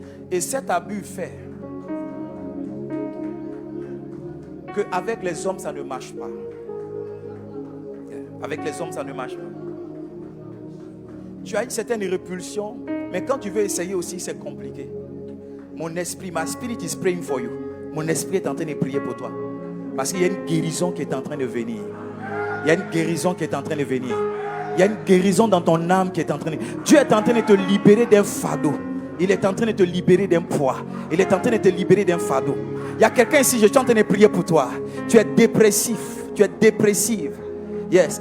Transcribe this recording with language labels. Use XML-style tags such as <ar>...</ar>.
<fr>Et cet abus fait qu'avec les hommes, ça ne marche pas. Avec les hommes, ça ne marche pas. Tu as une certaine répulsion, mais quand tu veux essayer aussi, c'est compliqué. Mon esprit,</fr> <en>my spirit is praying for you.</en> <fr>Mon esprit est en train de prier pour toi. Parce qu'il y a une guérison qui est en train de venir. Il y a une guérison qui est en train de venir. Il y a une guérison dans ton âme qui est en train de... Dieu est en train de te libérer d'un fardeau. Il est en train de te libérer d'un poids. Il est en train de te libérer d'un fardeau. Il y a quelqu'un ici, je suis en train de prier pour toi. Tu es dépressif. Tu es dépressive. Yes.</fr>